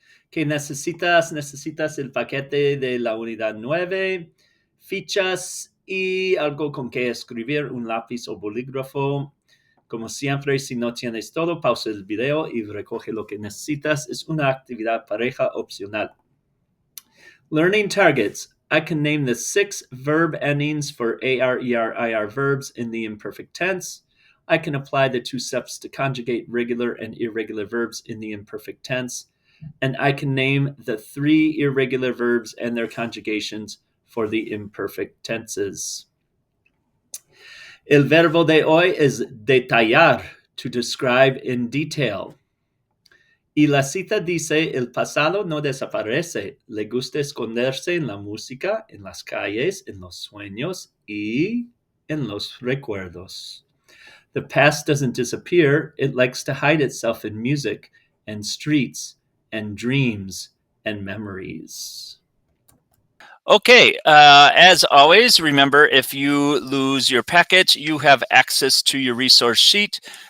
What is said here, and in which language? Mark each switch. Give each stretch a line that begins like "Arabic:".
Spanish: ¿Qué necesitas? Necesitas el paquete de la unidad 9, fichas y algo con que escribir, un lápiz o bolígrafo. Como siempre, si no tienes todo, pausa el video y recoge lo que necesitas. Es una actividad pareja opcional.
English: Learning targets. I can name the 6 verb endings for AR, ER, IR verbs in the imperfect tense. I can apply the 2 steps to conjugate regular and irregular verbs in the imperfect tense. And I can name the 3 irregular verbs and their conjugations for the imperfect tenses.
Spanish: El verbo de hoy es detallar,
English: to describe in detail.
Spanish: Y la cita dice, el pasado no desaparece, le gusta esconderse en la música, en las calles, en los sueños y en los recuerdos.
English: The past doesn't disappear, it likes to hide itself in music and streets and dreams and memories. Okay, as always, remember if you lose your packet, you have access to your resource sheet.